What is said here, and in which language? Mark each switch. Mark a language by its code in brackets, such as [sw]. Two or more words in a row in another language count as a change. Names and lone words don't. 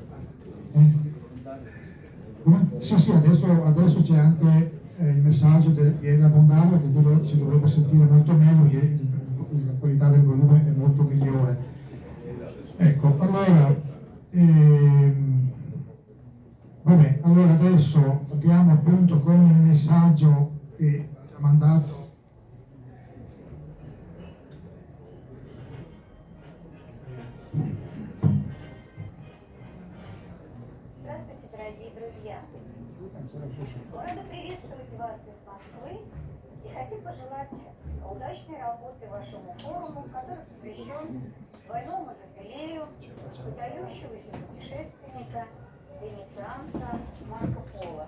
[it] Sì, adesso c'è anche il messaggio di Elena Mondaro, che quello si dovrebbe sentire molto meglio, perché la qualità del volume è molto migliore. Ecco, allora, vabbè, allora adesso andiamo appunto con il messaggio che ci ha mandato. [ru] Здравствуйте, дорогие друзья! Рада приветствовать вас из Москвы и хотим пожелать удачной работы вашему форуму, который посвящен двойному юбилею выдающегося путешественника, венецианца Марко Поло.